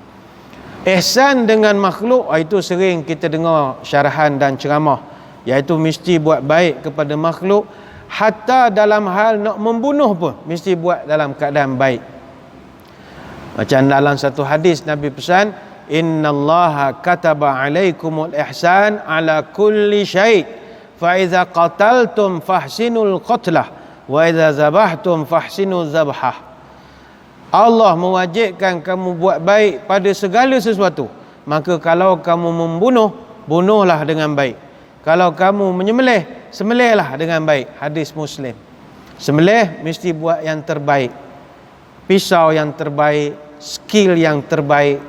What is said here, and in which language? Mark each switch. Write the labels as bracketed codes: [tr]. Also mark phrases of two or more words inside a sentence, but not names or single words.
[ms] Ihsan dengan makhluk, itu sering kita dengar syarahan dan ceramah, iaitu mesti buat baik kepada makhluk. Hatta dalam hal nak membunuh pun mesti buat dalam keadaan baik. Macam dalam satu hadis Nabi pesan, [ar] إن الله كتب عليكم الإحسان على كل شيء فإذا قتلتم فأحسنوا القتلة وإذا ذبحتم فأحسنوا الذبحة. [ms] Allah mewajibkan kamu buat baik pada segala sesuatu. Maka kalau kamu membunuh, bunuhlah dengan baik. Kalau kamu menyembelih, sembelihlah dengan baik. Hadis Muslim. Sembelih mesti buat yang terbaik. Pisau yang terbaik, skill yang terbaik.